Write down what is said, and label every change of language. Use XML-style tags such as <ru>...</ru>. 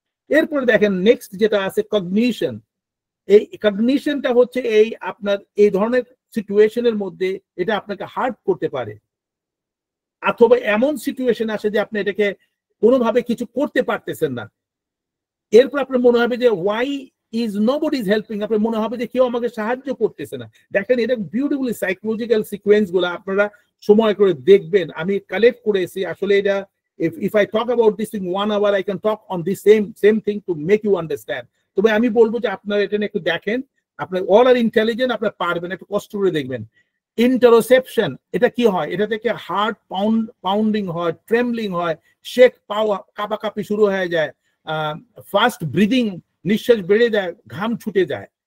<bn>এরপরে দেখেন নেক্সট যেটা আছে কগনিশন। এই কগনিশনটা হচ্ছে এই আপনার এই ধরনের সিচুয়েশনের মধ্যে এটা আপনাকে হার্ট করতে পারে, অথবা এমন সিচুয়েশন আসে যে আপনি এটাকে কোনোভাবে কিছু করতে পারতেছেন না। এরপর আপনার মনে হবে যে</bn> <en>why is nobody is helping,</en> <bn>আপনার মনে হবে যে কেউ আমাকে সাহায্য করতেছে না। দেখেন এটা বিউটিফুলি সাইকোলজিক্যাল সিকোয়েন্স গুলো আপনারা সময় করে দেখবেন, আমি কালেক্ট করেছি। আসলে এটা</bn> <en>if I talk about this in 1 hour, I can talk on the same thing to make you understand.</en> <bn>তবে আমি বলবো যে আপনারা এটা একটু দেখেন, আপনার অল আর ইন্টেলিজেন্ট, আপনারা পারবেন, একটু কষ্ট করে দেখবেন। ইন্টারোসেপশন, এটা কি হয়? এটা থেকে হার্ট পাউন্ডিং হয়, ট্রেমলিং হয়, শেক পাওয়া, কাঁপাকাঁপি শুরু হয়ে যায়, ফাস্ট ব্রিদিং, নিঃশ্বাস বেড়ে যায়, ঘাম ছুটে যায়।</bn>